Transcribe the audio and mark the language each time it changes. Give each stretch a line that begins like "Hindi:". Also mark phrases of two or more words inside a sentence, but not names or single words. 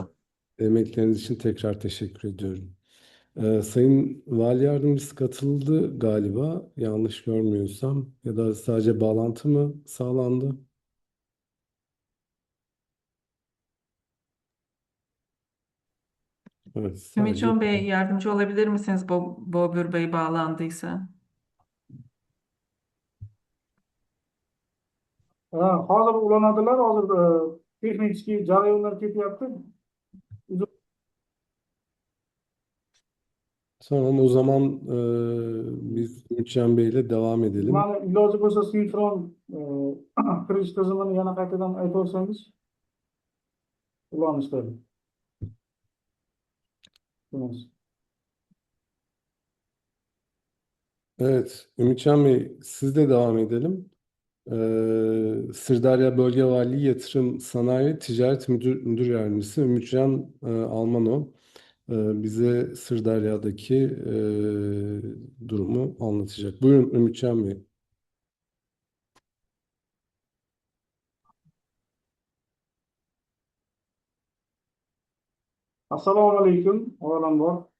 Turkish: emekleriniz için tekrar teşekkür ediyorum. Sayın Vali Yardımcısı katıldı galiba, yanlış görmüyorsam, ya da sadece bağlantı mı sağlandı? Evet, sadece. Ümitcan Bey, yardımcı olabilir misiniz Bobür Bey bağlandıysa?
Uzbek: Hozir ulanadilar, hozir texnik jarayonlar ketyapti.
Turkish: Tamam, o zaman biz Ümitcan Bey ile devam edelim.
Uzbek: Mana iloji bo'lsa sinxron kirish tizimini yana qaytadan aytib o'tsangiz ulanishda.
Turkish: Evet, Ümitcan Bey, siz de devam edelim. Sırdarya Bölge Valiliği Yatırım Sanayi Ticaret Müdür Yardımcısı Ümitcan Almano bize Sırdarya'daki durumu anlatacak. Buyurun Ümitcan Bey.
Uzbek: Assalomu alaykum, avvalambor.